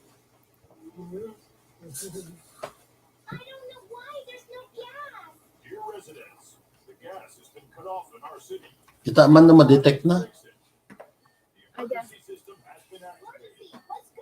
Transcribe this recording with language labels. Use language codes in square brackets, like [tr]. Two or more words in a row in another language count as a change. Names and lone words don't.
[en] I don't know why there's no gas. Dear residents, the gas has been cut off in our city. [hil] Kita man na ma-detect na. [en] Fix it. The emergency system has been activated. Let's go.